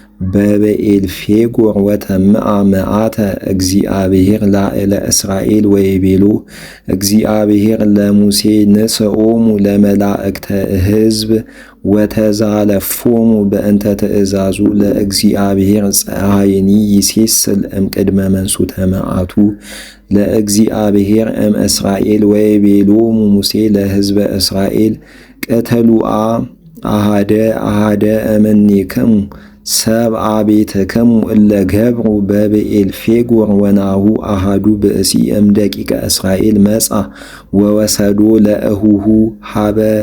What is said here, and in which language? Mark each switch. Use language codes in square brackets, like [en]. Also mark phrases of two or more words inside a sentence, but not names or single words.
[gez] በብዔልፌጎር ወተምአ መዓተ እግዚአብሔር ላዕለ እስራኤል ወይቤሎ እግዚአብሔር ለሙሴ ንሥኦሙ ለመላእክተ ሕዝብ ወተዛለፎሙ በእንተ ትእዛዙ ለእግዚአብሔር ፀሐይኒ ይሴስል እምቅድመ መንሱተ መዓቱ ለእግዚአብሔር እምእስራኤል ወይቤሎሙ ሙሴ ለሕዝበ እስራኤል ቅተሉአ አሃደ እምኔክሙ ሰብአ ቤትክሙ እለ ገብሩ በብዔልፌጎር ወናሁ አሃዱ ብእሲ እምደቂቀ እስራኤል መጻ ወወሰዶ ለእሁሁ ሀበ